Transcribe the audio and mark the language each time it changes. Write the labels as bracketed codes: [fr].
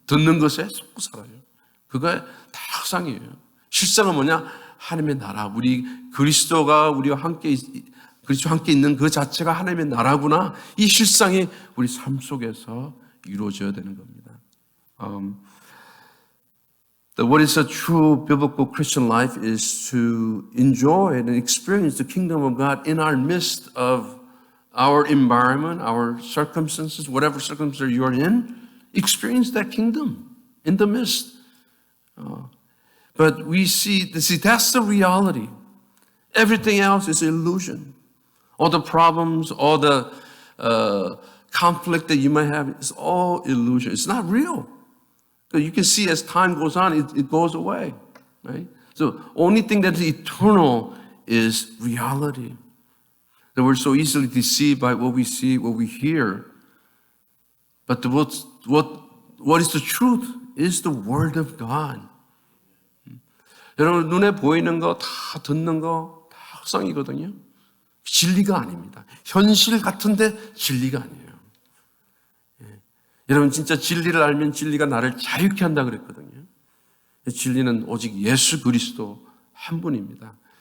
[ko] 듣는 것에 속고 살아요. 그거 다 허상이에요. 실상은 뭐냐? 하나님의 나라. 우리 그리스도가 우리와 함께 있는 그 자체가 하나님의 나라구나. 이 실상이 우리 삶 속에서 이루어져야 되는 겁니다. [en] What is a true biblical Christian life is to enjoy and experience the kingdom of God in our midst of our environment, our circumstances, whatever circumstances you are in, experience that kingdom in the midst. But we see that's the reality. Everything else is illusion. All the problems, all the conflict that you might have, it's all illusion. It's not real. So you can see as time goes on, it goes away, right? So only thing that's eternal is reality. That we're so easily deceived by what we see, what we hear. But what is the truth is the Word of God. [ko] 여러분 눈에 보이는 거, 다 듣는 거, 다 헛성이거든요. 진리가 아닙니다. 현실 같은데 진리가 아니에요. 여러분 진짜 진리를 알면 진리가 나를 자유케 한다 그랬거든요. 진리는 오직 예수 그리스도 한 분입니다.